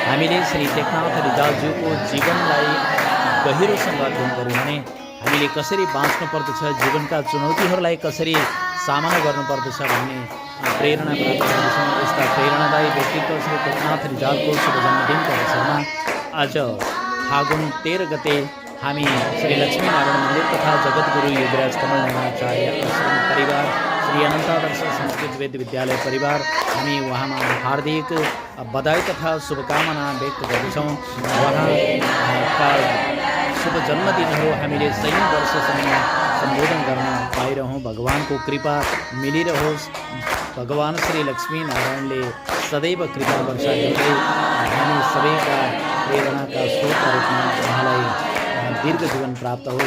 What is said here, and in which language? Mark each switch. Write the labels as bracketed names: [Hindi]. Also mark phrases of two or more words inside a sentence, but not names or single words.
[Nepali] हामीले श्री टेकनाथ रिजालज्यूको जीवनलाई गहिरोसँग अध्ययन गऱ्यौँ भने हामीले कसरी बाँच्नु पर्दछ, जीवनका चुनौतीहरूलाई कसरी सामना गर्नुपर्दछ भन्ने प्रेरणा प्राप्त गर्दछौँ। यस्ता प्रेरणादायी व्यक्तित्व श्री टेकनाथ रिजालको शुभ जन्मदिनको अवसरमा आज फागुन 13 गते हामी श्री लक्ष्मीनारायण मन्दिर तथा जगद्गुरु योगीराज कमल नयनाचार्य आश्रम परिवार श्री अनन्तादर्श संस्कृत वेद विद्यालय परिवार हामी उहाँमा हार्दिक बधाई तथा शुभकामना व्यक्त गर्दछौँ। उहाँका शुभ जन्मदिनहरू हामीले सही वर्षसम्म सम्बोधन गर्न पाइरहौँ। भगवानको कृपा मिलिरहोस्। भगवान श्री लक्ष्मी नारायणले सदैव कृपा वर्षाउँदै हामी सबैका प्रेरणाका स्रोतका रूपमा उहाँलाई दीर्घ जीवन प्राप्त होस्।